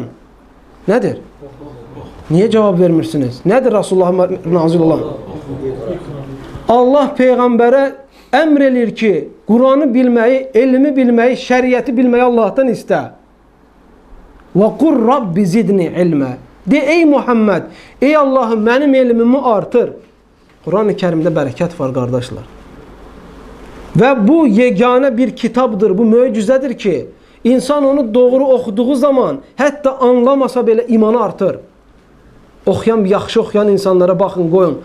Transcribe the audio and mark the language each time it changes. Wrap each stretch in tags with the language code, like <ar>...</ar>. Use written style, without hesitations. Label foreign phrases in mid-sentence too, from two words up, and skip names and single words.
<az>Nədir? Niyə cavab vermirsiniz? Nədir Resulullah'a nazil olan? Allah Peyğəmbərə əmr eləyir ki, Qur'anı bilməyi, elmi bilməyi, şəriəti bilməyi Allah'tan istə.</az> <ar>وقل رب زدني علما.</ar> <az>De, ey Muhammed, ey Allah'ım, mənim elmimi artır. Quran-ı Kərimdə bərəkət var, qardaşlar. Və bu yeganə bir kitabdır, bu möcüzədir ki, insan onu doğru oxuduğu zaman, hətta anlamasa belə imanı artır. Yaxşı oxuyan insanlara baxın, qoyun.</az>